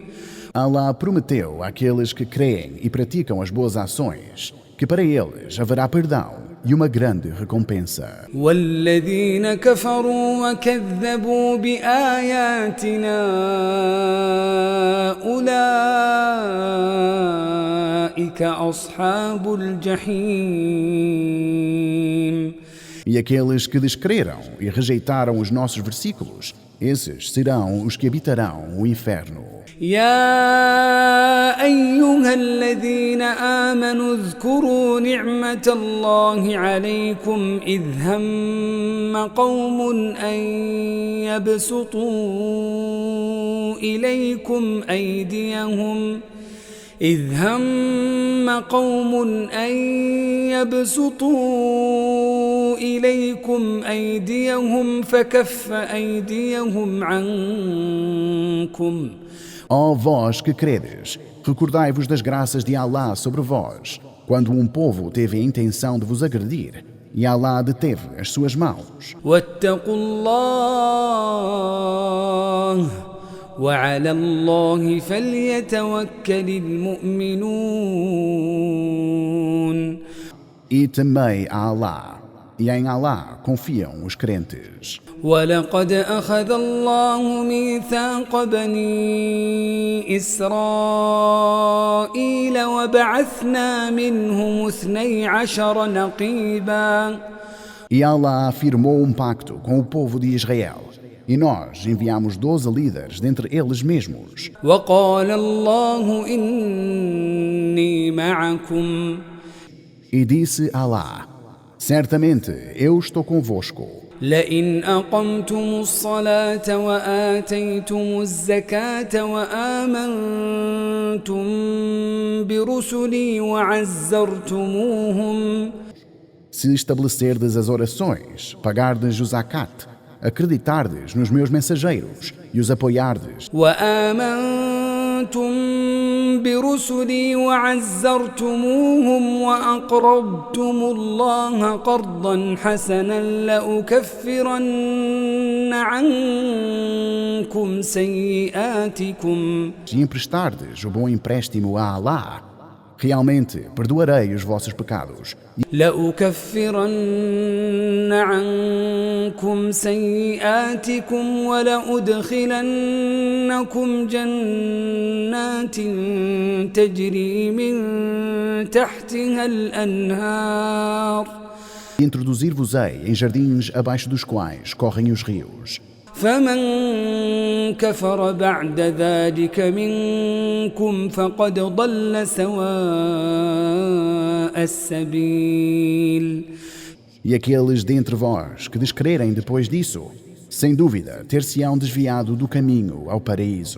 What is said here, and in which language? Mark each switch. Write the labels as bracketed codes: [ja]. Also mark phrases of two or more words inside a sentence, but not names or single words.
[pt] Allah prometeu àqueles que creem e praticam as boas ações que para eles haverá perdão e uma grande recompensa. [ar] والذين كفروا وكذبوا بآياتنا أولئك أصحاب الجحيم. [pt] E aqueles que descreram e rejeitaram os nossos versículos, esses serão os que habitarão o inferno. [ar] يا أيها الذين آمنوا اذكروا نعمة الله عليكم إذ هم قوم أن يبسطوا إليكم أيديهم فكف أيديهم عنكم. [pt] Ó vós que credes, recordai-vos das graças de Allah sobre vós, quando um povo teve a intenção de vos agredir, e Allah deteve as suas mãos. [ar] واتقوا الله وعلى الله فليتوكل المؤمنون. [pt] E temei a Allah, e em Allah confiam os crentes. [ar] ولقد أخذ الله ميثاق بني إسرائيل وبعثنا منهم 12 نقيبا. [pt] E Allah firmou um pacto com o povo de Israel, e nós enviamos 12 líderes dentre eles mesmos. [ar] وقال الله إني معكم. [pt] E disse Allah, certamente eu estou convosco. [ar] لئن أقمتم الصلاة وآتيتم الزكاة وآمنتم برسلي وعزرتموهم. [pt] Se estabelecerdes as orações, pagardes o zakat, acreditardes nos meus mensageiros e os apoiardes, [ar] وآمنتم آمنتم برسلي وعزرتموهم وأقرضتم الله قرضا حسنا لأكفرن عنكم سيئاتكم. [pt] Se emprestardes o bom empréstimo a Allah, realmente perdoarei os vossos pecados. [ar] لأكفرن عنكم سيئاتكم ولأدخلنكم جنات تجري من تحتها الأنهار. [pt] Introduzir-vos-ei em jardins abaixo dos quais correm os rios. [ar] فمن كفر بعد ذلك منكم فقد ضل سواء السبيل. [pt] E aqueles dentre vós que descrerem depois disso, sem dúvida ter-se-ão desviado do caminho ao paraíso.